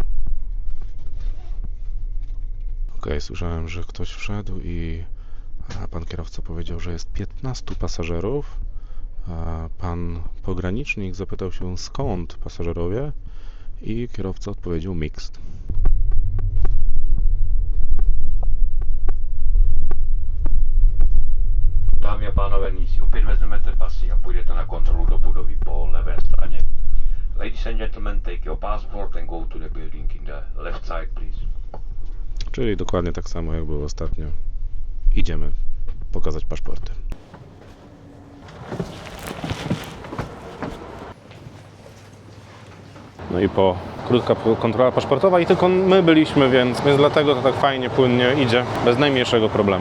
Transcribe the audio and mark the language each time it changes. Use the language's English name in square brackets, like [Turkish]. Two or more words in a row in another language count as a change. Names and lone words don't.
[Polish] Okej, słyszałem, że ktoś wszedł i pan kierowca powiedział, że jest 15 pasażerów. A pan pogranicznik zapytał się, skąd pasażerowie, i kierowca odpowiedział mixed. [Czech] Dámy a pánové, nyní si opět vezmete pasy a půjdete na kontrolu do budovy po levé straně. [English] Ladies and gentlemen, take your passport and go to the building in the left side, please. [Polish] Czyli dokładnie tak samo, jak było ostatnio. Idziemy pokazać paszporty. No i krótka kontrola paszportowa i tylko my byliśmy, więc dlatego to tak fajnie, płynnie idzie, bez najmniejszego problemu.